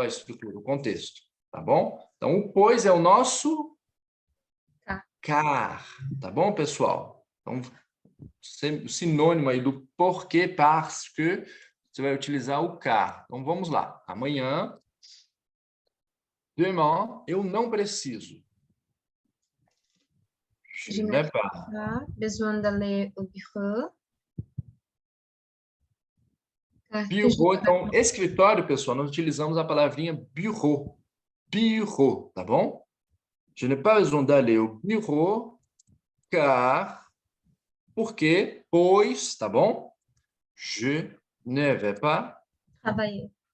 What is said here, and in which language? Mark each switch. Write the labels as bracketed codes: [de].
[pt] A estrutura, o contexto, tá bom? Então, o pois é o nosso car, tá bom, pessoal? Então, o sinônimo aí do porquê, parce que, você vai utilizar o car. Então, vamos lá. Amanhã, demain, eu não preciso. [fr] Je n'ai pas besoin d'aller au bureau. [pt] Bureau, então, escritório, pessoal, nós utilizamos a palavrinha bureau. Bureau, tá bom? [fr] Je n'ai pas besoin d'aller au bureau, car, [pt] porque, pois, tá bom? [fr] Je ne vais pas travailler.